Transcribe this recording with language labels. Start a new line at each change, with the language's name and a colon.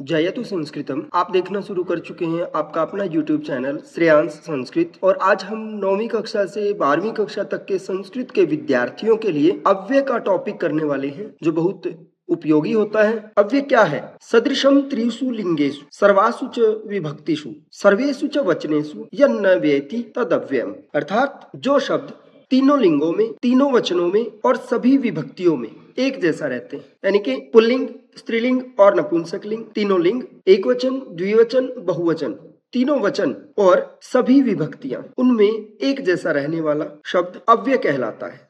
Hindi: जयतु संस्कृतम आप देखना शुरू कर चुके हैं आपका अपना YouTube चैनल श्रेयांश संस्कृत। और आज हम 9वीं कक्षा से 12वीं कक्षा तक के संस्कृत के विद्यार्थियों के लिए अव्यय का टॉपिक करने वाले हैं, जो बहुत उपयोगी होता है। अव्यय क्या है?
Sanskrit: सदृशम त्रिषु लिंगेषु सर्वासु च विभक्तिषु सर्वेषु च वचनेषु यन्न व्येति तदव्ययम्।
Hindi: अर्थात जो शब्द तीनों लिंगों में, तीनों वचनों में और सभी विभक्तियों में एक जैसा रहते हैं, यानी कि पुल्लिंग, स्त्रीलिंग और नपुंसक लिंग, तीनों लिंग, एक वचन, द्विवचन, बहुवचन, तीनों वचन और सभी विभक्तियां, उनमें एक जैसा रहने वाला शब्द अव्यय कहलाता है।